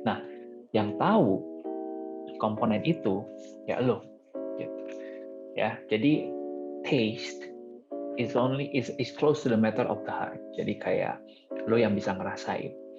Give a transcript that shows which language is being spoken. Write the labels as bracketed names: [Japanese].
[Indonesian] Nah, yang tahu komponen itu ya lo. Gitu. Ya, jadi [English] taste is close to the matter of the heart. [Indonesian] Jadi kayak lo yang bisa ngerasain.